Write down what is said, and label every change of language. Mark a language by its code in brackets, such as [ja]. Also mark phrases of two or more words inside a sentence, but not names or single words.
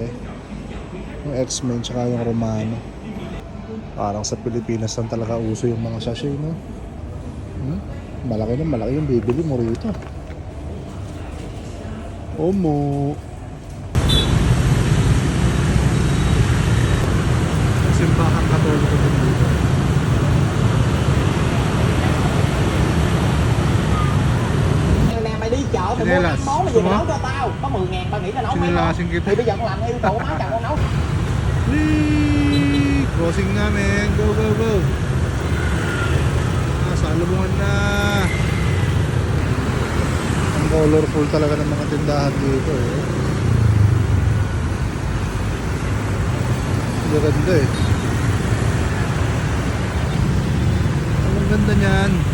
[tl] Yung X-Men tsaka yung Romano. Parang sa Pilipinas lang talaga uso yung mga sachet, no? Malaki yung bibili mo rito. Omo. Simbahan Katoliko din dito. [vi] Mày đi chợ mày mua 5 món là gì mày nấu cho tao. Có 10.000 tao nghĩ là nấu mấy món. Thì bây giờ con làm theo tổ má chồng con nấu. [tl] Crossing namin. [en] Go, go, go. [tl] Salubungan na. Ang colorful talaga ng mga tindahan dito eh. Ang ganda eh. Ang ganda niyan.